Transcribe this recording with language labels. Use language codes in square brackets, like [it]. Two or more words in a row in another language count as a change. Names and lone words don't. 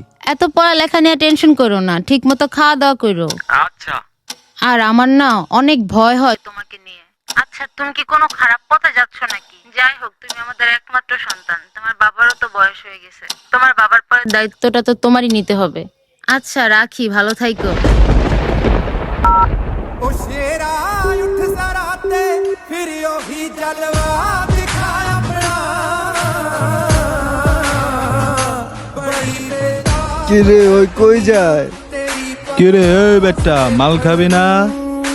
[bn] এত পড়ালেখা নিয়ে টেনশন করো না, ঠিক মতো খাওয়া দাওয়া করো। আচ্ছা। আর আমার না অনেক ভয় হয় তোমাকে নিয়ে। আচ্ছা, তুমি কি কোনো খারাপ পথে যাচ্ছ নাকি? যাই হোক, তুমি আমাদের একমাত্র সন্তান, তোমার বাবারও তো বয়স হয়ে গেছে, তোমার বাবার পরে দায়িত্বটা তো তোমারই নিতে হবে। আচ্ছা রাখি, ভালো থাইকো। [pa] ਓ ਸ਼ੇਰਾ ਉੱਠ ਜ਼ਰਾ ਤੇ ਫਿਰ ਹੀ ਜਲਵਾ ਦਿਖਾ ਆਪਣਾ ਬੜੀ ਬੇਦਾਰ [bn] কিরে ওই কই যায়? [pa] तेरी [bn] কিরে এই বেটা মাল খাবি না?